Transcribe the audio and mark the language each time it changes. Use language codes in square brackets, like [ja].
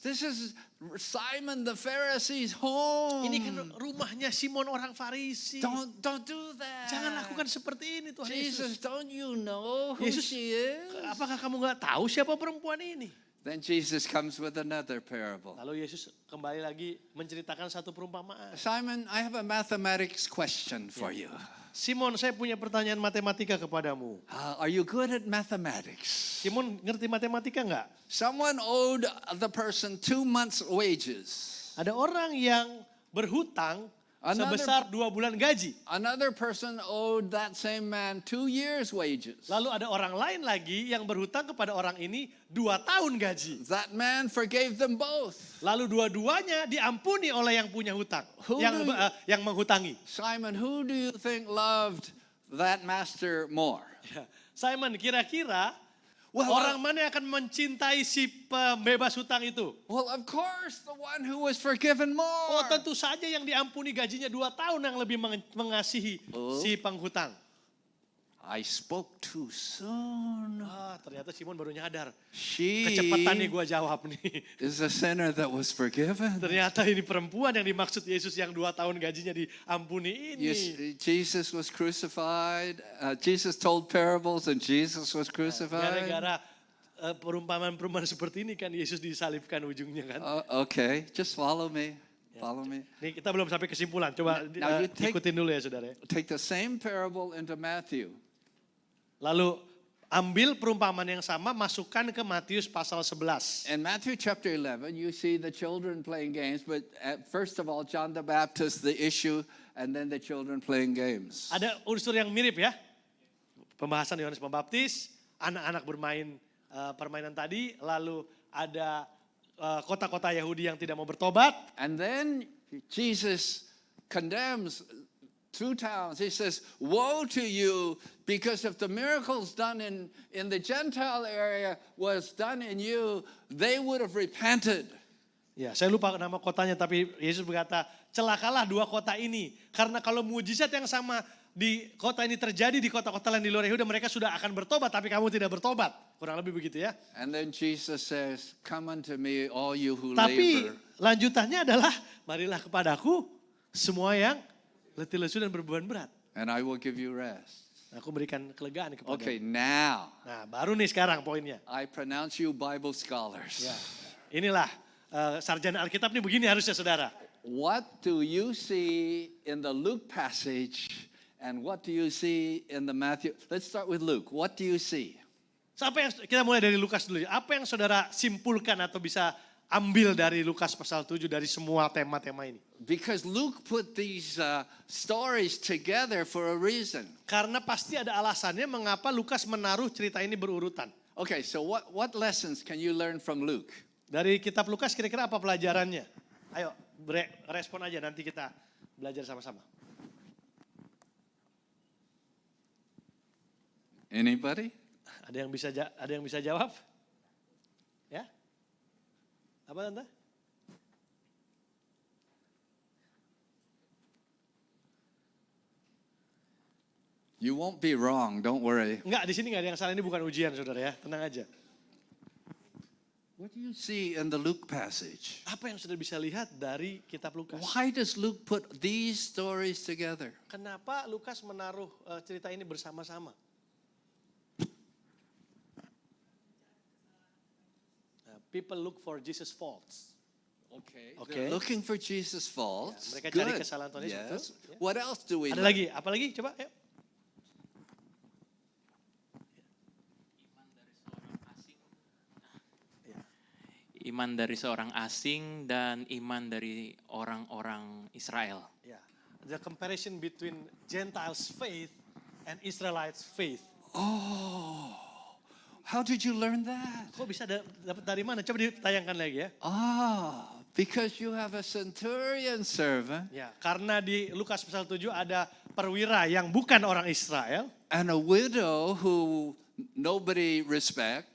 [en] This is Simon the Pharisee's home. [id] Ini kan rumahnya Simon orang Farisi. [en] Don't do that. [id] Jangan lakukan seperti ini Tuhan [en] Jesus, [id] Yesus. [en] don't you know who [id] Yesus, [en] she is? [id] apakah kamu nggak tahu siapa perempuan ini? [en] Then Jesus comes with another parable. [id] Lalu Yesus kembali lagi menceritakan satu perumpamaan. [en] Simon, I have a mathematics question for you. [id] Simon, saya punya pertanyaan matematika kepadamu. [en] Are you good at mathematics? [id] Simon, ngerti matematika nggak? [en] Someone owed the person 2 months' wages. [id] Ada orang yang berhutang sebesar 2 bulan gaji. [en] Another person owed that same man 2 years' wages. [id] Lalu ada orang lain lagi yang berhutang kepada orang ini 2 tahun gaji. [en] That man forgave them both. [id] Lalu dua-duanya diampuni oleh yang punya hutang, yang menghutangi. [en] Simon, who do you think loved that master more? [id] Ya. Simon, kira-kira [en] Well, [id] orang mana yang akan mencintai si pembebas hutang itu? [en] Well, of course, the one who was forgiven more. [id] Oh, tentu saja yang diampuni gajinya 2 tahun yang lebih mengasihi si penghutang. [en] I spoke too soon. [id] Ternyata Simon baru nyadar. [en] She [id] Kecepatan nih gue jawab nih. [en] is a sinner that was forgiven. [id] Ternyata ini perempuan yang dimaksud Yesus yang 2 tahun gajinya diampuni ini. [en] Jesus was crucified. Jesus told parables and Jesus was crucified. [id] Gara-gara perumpamaan-perumpamaan seperti ini kan Yesus disalibkan ujungnya kan. [en] Okay, just follow me. Follow me? [id] Nih kita belum sampai kesimpulan. Coba [en] Now you take- [id] ikutin dulu ya saudara ya. [en] Take the same parable into Matthew. [id] Lalu ambil perumpamaan yang sama, masukkan ke Matius pasal 11. [en] In Matthew chapter 11, you see the children playing games, but first of all, John the Baptist, the issue, and then the children playing games. [id] Ada unsur yang mirip ya. Pembahasan Yohanes Pembaptis, anak-anak bermain permainan tadi, lalu ada kota-kota Yahudi yang tidak mau bertobat. [en] And then Jesus condemns two towns. He says, woe to you, because if the miracles done in the Gentile area was done in you, they would have repented. [id] Ya, saya lupa nama kotanya, tapi Yesus berkata, celakalah dua kota ini. Karena kalau mujizat yang sama di kota ini terjadi di kota-kota lain di luar Yehuda, mereka sudah akan bertobat, tapi kamu tidak bertobat. Kurang lebih begitu ya. [en] And then Jesus says, come unto me, all you who [id] Tapi [en] labor. [id] lanjutannya adalah, marilah kepadaku semua yang letih lesu dan berbeban berat. [en] And I will give you rest. [id] Aku berikan kelegaan kepada. [en] Okay, now [id] Nah, baru nih sekarang poinnya. [en] I pronounce you Bible scholars. [id] Ya. Inilah sarjana Alkitab nih begini harusnya saudara. [en] What do you see in the Luke passage and what do you see in the Matthew? Let's start with Luke. What do you see? [id] Apa yang kita mulai dari Lukas dulu. Apa yang saudara simpulkan atau bisa ambil dari Lukas pasal 7 dari semua tema-tema ini? [en] Because Luke put these stories together for a reason. [id] Karena pasti ada alasannya mengapa Lukas menaruh cerita ini berurutan. [en] Okay, so what lessons can you learn from Luke? [id] Dari kitab Lukas kira-kira apa pelajarannya? Ayo respon aja nanti kita belajar sama-sama. [en] Anybody? [id] Ada yang bisa jawab? Ya? Apa tante? [en] You won't be wrong, don't worry. [id] Enggak, di sini enggak ada yang salah, ini bukan ujian saudara ya, tenang aja. [en] What do you see in the Luke passage? [id] Apa yang sudah bisa lihat dari kitab Lukas? [en] Why does Luke put these stories together? [id] Kenapa Lukas menaruh cerita ini bersama-sama? [en] People look for Jesus' faults. Okay. Okay. They're looking for Jesus' faults. [id] Ya, mereka cari [en] Good. [id] kesalahan Tuhan Yesus, [en] Yes. [id] betul. Ya. [en] What else do we [id] Ada [en] learn? [id] lagi? Apa lagi? Coba ayo. Iman dari seorang asing dan iman dari orang-orang Israel. Ya. [en] The comparison between Gentiles' faith and Israelites' faith. Oh, how did you learn that? [id] Kok bisa dapat dari mana? Coba ditayangkan lagi ya. [en] Because you have a centurion servant [id] Ya, karena di Lukas pasal 7 ada perwira yang bukan orang Israel. [en] and a widow who nobody respect